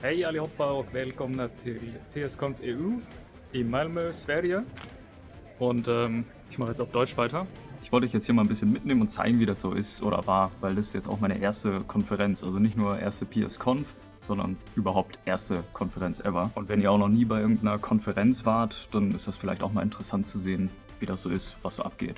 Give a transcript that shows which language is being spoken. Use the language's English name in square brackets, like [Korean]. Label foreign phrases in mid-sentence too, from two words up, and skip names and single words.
[Swedish] Hej allihopa och välkomna till TSConf EU in Malmö, Sverige. [German] Und ich mache jetzt auf Deutsch weiter. Ich wollte euch jetzt hier mal ein bisschen mitnehmen und zeigen, wie das so ist oder war, weil das ist jetzt auch meine erste Konferenz. Also nicht nur erste PSConf, sondern überhaupt erste Konferenz ever. Und wenn ihr auch noch nie bei irgendeiner Konferenz wart, dann ist das vielleicht auch mal interessant zu sehen, wie das so ist, was so abgeht.